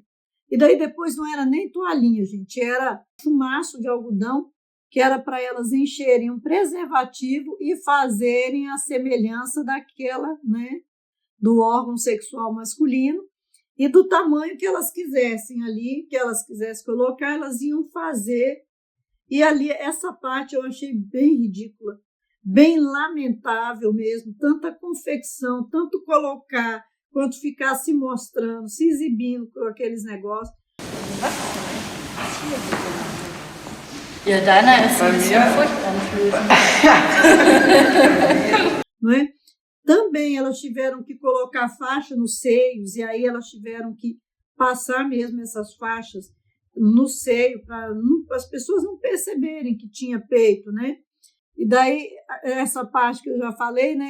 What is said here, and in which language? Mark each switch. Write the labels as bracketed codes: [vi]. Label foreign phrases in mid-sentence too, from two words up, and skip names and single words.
[pt] E daí depois não era nem toalhinha, gente, era chumaço de algodão, que era para elas encherem um preservativo e fazerem a semelhança daquela, né, do órgão sexual masculino, e do tamanho que elas quisessem ali, que elas quisessem colocar, elas iam fazer. E ali, essa parte eu achei bem ridícula, bem lamentável mesmo, tanta confecção, tanto colocar, quanto ficar se mostrando, se exibindo com aqueles negócios. [de] Ja, deiner ist ein bisschen furchteinflößend. [pt] Não é? Também elas tiveram que colocar faixa nos seios, e aí elas tiveram que passar mesmo essas faixas no seio, para as pessoas não perceberem que tinha peito, né? E daí, essa parte que eu já falei, né?